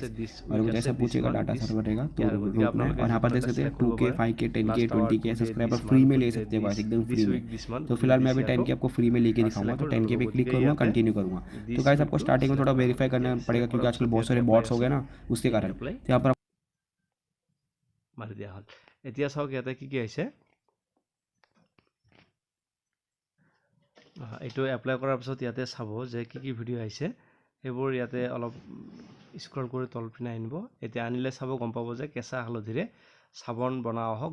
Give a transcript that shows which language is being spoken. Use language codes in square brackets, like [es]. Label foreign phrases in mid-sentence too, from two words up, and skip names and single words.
[hi] और कुछ ऐसा पूछेगा [en] data server [hi] रहेगा तो रोकना है। और यहाँ पर देख सकते हैं 2K 5K 10K 20K सब्सक्राइबर फ्री में ले सकते हैं गाइस, एकदम फ्री में। तो फिलहाल मैं अभी 10K आपको फ्री में लेके दिखाऊंगा, तो 10K पे क्लिक करूंगा, कंटिन्यू करूंगा। तो गाइस आपको स्टार्टिंग में थोड़ा वेरीफाई करना पड़ेगा क्योंकि आजकल बहुत सारे बॉट्स हो गए ना, उसके कारण। तो यहाँ पर [as] মাৰি দিয়া হ'ল। এতিয়া চাওক ইয়াতে কি কি আহিছে। এইটো এপ্লাই কৰাৰ পিছত ইয়াতে চাব যে কি কি ভিডিঅ' আহিছে, সেইবোৰ ইয়াতে অলপ স্ক্ৰল কৰি তলপিনে আনিব। এতিয়া আনিলে চাব, গম পাব যে কেঁচা হালধিৰে চাবোন বনোৱা হওক।